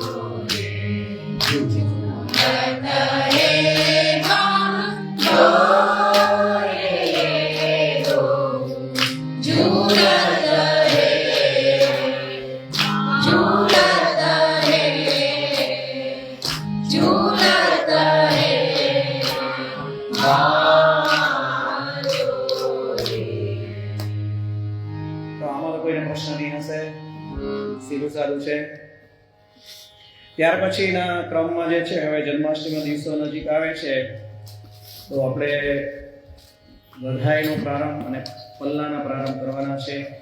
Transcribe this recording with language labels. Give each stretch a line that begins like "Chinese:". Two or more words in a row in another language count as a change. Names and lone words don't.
Braj: झूलत है बाजो झूलत है झूलत है झूलत है बाजो
Gujarati: તો આમાં તો કોઈને પ્રશ્ન નહીં હશે સીધું સારું છે ત્યાર પછીના ક્રમમાં જે છે હવે જન્માષ્ટમીના દિવસો નજીક આવે છે તો આપણે વધાઈનો પ્રારંભ અને પલ્લાના પ્રારંભ કરવાના છે